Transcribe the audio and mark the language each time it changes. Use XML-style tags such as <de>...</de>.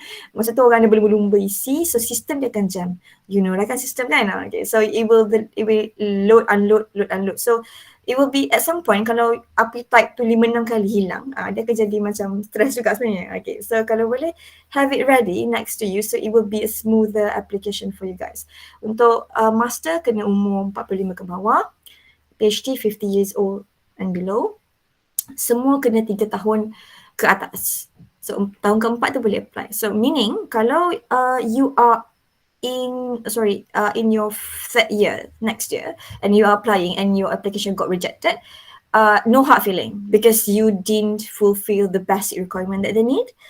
<ms>Masa tu orang dia berlumba-lumba isi, so sistem dia akan jam.</ms> <en>You know</en> <ms>lah kan sistem kan?</ms> <en>Okay, so it will load, unload. So it will be at some point,</en> <ms>kalau appetite tu 5-6 kali hilang, dia akan jadi macam stress juga sebenarnya.</ms> <en>Okay, so</en> <ms>kalau boleh</ms> <en>have it ready next to you, so it will be a smoother application for you guys.</en> <ms>Untuk master kena umur 45 ke bawah, PhD</ms> <en>50 years old and below,</en> <ms>semua kena 3 tahun ke atas. So tahun keempat tu boleh apply.</ms> <en>So meaning kalau you are in your third year next year and you are applying and your application got rejected, no hard feeling because you didn't fulfill the basic requirement that they need.</en>